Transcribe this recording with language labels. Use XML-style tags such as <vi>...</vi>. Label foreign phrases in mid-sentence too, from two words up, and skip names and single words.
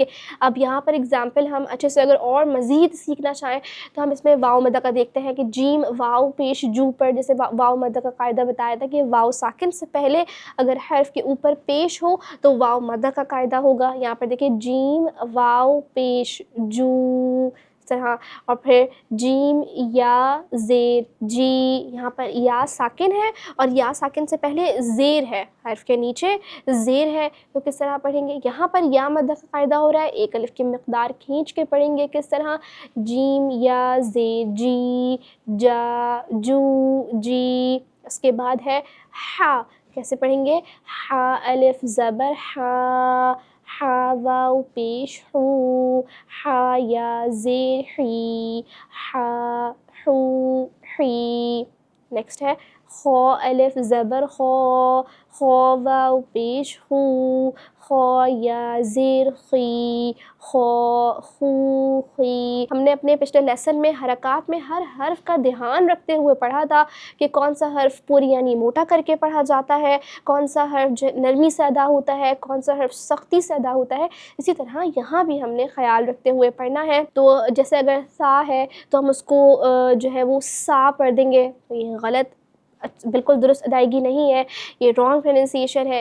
<ur>اب یہاں پر ایگزامپل ہم اچھے سے اگر اور مزید سیکھنا چاہیں تو ہم اس میں واو مدہ کا دیکھتے ہیں کہ جیم واو پیش جو پر جیسے واو مدہ کا قاعدہ بتایا تھا کہ واو ساکن سے پہلے اگر حرف کے اوپر پیش ہو تو واو مدہ کا قاعدہ ہوگا. یہاں پر دیکھیے جیم واو پیش جو, طرح. اور پھر جیم یا زیر جی, یہاں پر یا ساکن ہے اور یا ساکن سے پہلے زیر ہے, حرف کے نیچے زیر ہے, تو کس طرح پڑھیں گے؟ یہاں پر یا مد کا قاعدہ ہو رہا ہے, ایک الف کی مقدار کھینچ کے پڑھیں گے. کس طرح؟ جیم یا زیر جی جا جو جی. اس کے بعد ہے ہا, کیسے پڑھیں گے؟ ہا الف زبر ہا, ہا واو پیش ہو, ہا یا زیر حی, ہا حو حی. نیکسٹ ہے خو الف زبر خو, خو واو پیش خو, خو یا زیر خی, خو خو خی. ہم نے اپنے پچھلے لیسن میں حرکات میں ہر حرف کا دھیان رکھتے ہوئے پڑھا تھا کہ کون سا حرف پوری یعنی موٹا کر کے پڑھا جاتا ہے, کون سا حرف نرمی سے ادا ہوتا ہے, کون سا حرف سختی سے ادا ہوتا ہے. اسی طرح یہاں بھی ہم نے خیال رکھتے ہوئے پڑھنا ہے. تو جیسے اگر سا ہے تو ہم اس کو جو ہے وہ سا پڑھ دیں گے, تو یہ غلط, بالکل درست ادائیگی نہیں ہے, یہ</ur> <en>wrong pronunciation</en> <ur>ہے.</ur>